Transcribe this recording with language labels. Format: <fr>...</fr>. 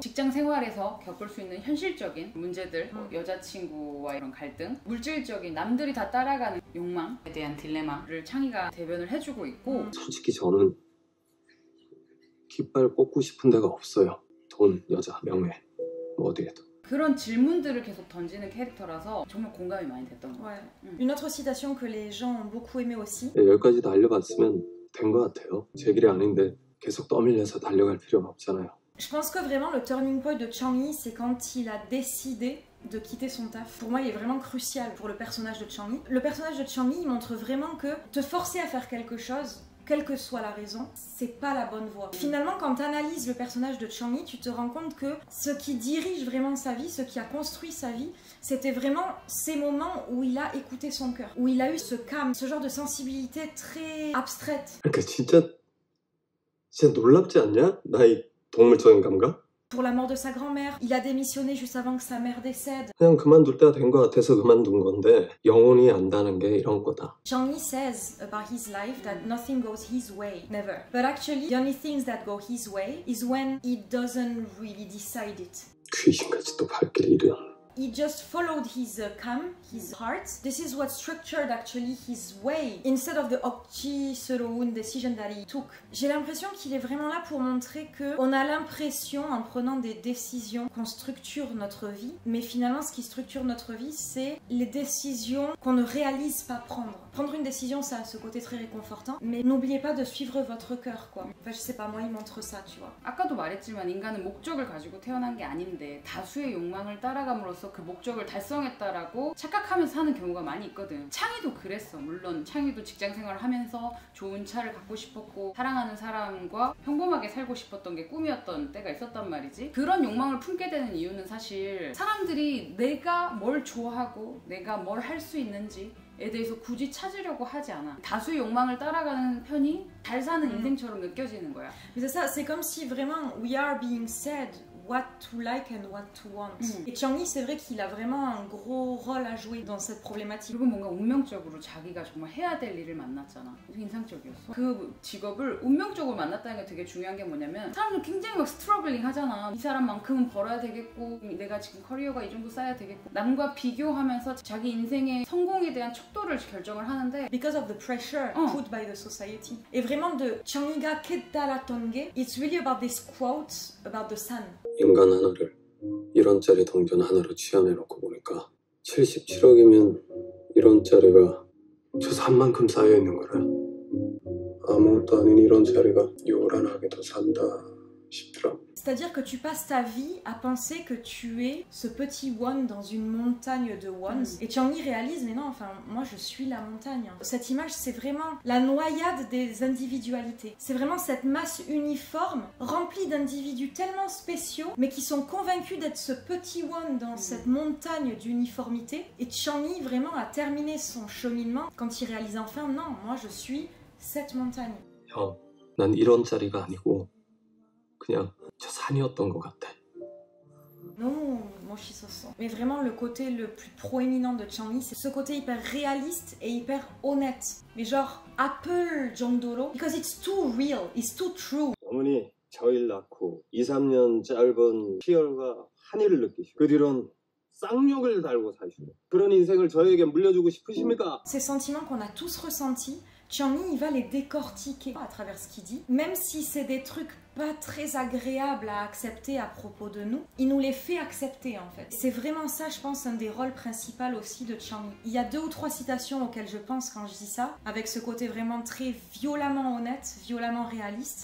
<ko>직장 생활에서 겪을 수 있는 현실적인 문제들, 뭐 여자친구와 이런 갈등, 물질적인 남들이 다 따라가는 욕망에 대한 딜레마를 창희가 대변을 해주고 있고. 솔직히 저는 깃발 꽂고 싶은 데가 없어요. 돈, 여자, 명예, 뭐 어디에도. 그런 질문들을 계속 던지는 캐릭터라서 정말 공감이 많이 됐던 것 같아요.</ko> <fr>Une autre citation que les gens ont beaucoup aimé aussi.</fr> <ko>여기까지 달려봤으면 된 것 같아요. 제 길이 아닌데 계속 떠밀려서 달려갈 필요는 없잖아요.</ko> <fr>Je pense que vraiment le turning point de Chang-yi, c'est quand il a décidé de quitter son taf. Pour moi, il est vraiment crucial pour le personnage de Chang-yi. Le personnage de Chang-yi, il montre vraiment que te forcer à faire quelque chose, quelle que soit la raison, c'est pas la bonne voie. Finalement, quand tu analyses le personnage de Chang-yi, tu te rends compte que ce qui dirige vraiment sa vie, ce qui a construit sa vie, c'était vraiment ces moments où il a écouté son cœur, où il a eu ce calme, ce genre de sensibilité très abstraite.</fr> <ko>그러니까 진짜 놀랍지 않냐? 나의 동물적인 감각?</ko> <fr>Pour la mort de sa grand-mère, il a démissionné juste avant que sa mère décède.</fr> <ko>그냥 그만둘 때가 된 것 같아서 그만둔 건데 영혼이 안다는 게 이런 거다.</ko> <en>Chang-yi says about his life that nothing goes his way, never. But actually, the only things that go his way is when he doesn't really decide it.</en> <ko>귀신같이 또 발길을 잃은.</ko> <en>he just followed his his heart. This is what structured actually his way instead of the</en> <ko>억지스러운</ko> <en>decision that he took.</en> <fr>J'ai l'impression qu'il est vraiment là pour montrer que on a l'impression en prenant des décisions qu'on structure notre vie, mais finalement ce qui structure notre vie c'est les décisions qu'on ne réalise pas prendre. Prendre une décision ça a ce côté très réconfortant, mais n'oubliez pas de suivre votre cœur quoi. Enfin je sais pas, moi il montre ça tu vois.</fr> <ko>아까도 말했지만 인간은 목적을 가지고 태어난 게 아닌데 다수의 욕망을 따라감으로써 그 목적을 달성했다라고 착각하면서 사는 경우가 많이 있거든. 창희도 그랬어. 물론 창희도 직장생활을 하면서 좋은 차를 갖고 싶었고 사랑하는 사람과 평범하게 살고 싶었던 게 꿈이었던 때가 있었단 말이지. 그런 욕망을 품게 되는 이유는 사실 사람들이 내가 뭘 좋아하고 내가 뭘 할 수 있는지 에 대해서 굳이 찾으려고 하지 않아. 다수의 욕망을 따라가는 편이 잘 사는 인생처럼 느껴지는 거야.</ko> <fr>Mais c'est ça, c'est comme si vraiment</fr> <en>we are being said what to like and what to want.</en> <fr>Et Chang-Yi, c'est vrai qu'il a vraiment un gros rôle à jouer dans cette problématique.</fr> <ko>그리고 뭔가 운명적으로 자기가 정말 해야 될 일을 만났잖아. 인상적이었어. 그 직업을 운명적으로 만났다는 게 되게 중요한 게 뭐냐면 사람들 굉장히 막</ko> <en>스트러글링</en> <ko>하잖아. 이 사람만큼은 벌어야 되겠고 내가 지금 커리어가 이 정도 쌓아야 되겠고 남과 비교하면서 자기 인생의 성공에 대한 척도를 결정을 하는데</ko> <en>Because of the pressure put by the society.</en> <fr>Et vraiment de</fr> <en>Chang-Yi가 ket-dala-tonge, it's really about this quote about the sun.</en> <ko>인간 하나를 1원짜리 동전 하나로 치환해놓고 보니까 77억이면 1원짜리가 저 산만큼 쌓여있는 거라. 아무것도 아닌 1원짜리가 요란하게도 산다 싶더라.</ko> <fr>C'est-à-dire que tu passes ta vie à penser que tu es ce petit won dans une montagne de wons. Et Chang-Yi réalise, mais non, enfin, moi je suis la montagne. Cette image, c'est vraiment la noyade des individualités. C'est vraiment cette masse uniforme, remplie d'individus tellement spéciaux, mais qui sont convaincus d'être ce petit won dans cette montagne d'uniformité. Et Chang-Yi vraiment a terminé son cheminement quand il réalise enfin, non, moi je suis cette montagne.</fr> <ko>형, 난 1원짜리가 아니고 그냥 저 산이었던 것 같아.</ko> <fr>Non, mais vraiment le côté le plus proéminent de Chang-Yi, c'est ce côté hyper réaliste et hyper honnête. Mais genre</fr> <en>Apple</en> <ko>정도로,</ko> <en>because it's too real, it's too true.</en> <ko>어머니 저 일 낳고 2, 3년 짧은 희열과 한일을 느끼시고 그 뒤론 쌍욕을 달고 사시고 그런 인생을 저에게 물려주고 싶으십니까?</ko> <fr>Ces sentiments qu'on a tous ressentis, Chang-Yi il va les décortiquer à travers ce qu'il dit, même si c'est des trucs pas très agréables à accepter à propos de nous, il nous les fait accepter en fait. C'est vraiment ça, je pense, un des rôles principaux aussi de Chang-Yi. Il y a 2 ou 3 citations auxquelles je pense quand je dis ça, avec ce côté vraiment très violemment honnête, violemment réaliste.</fr>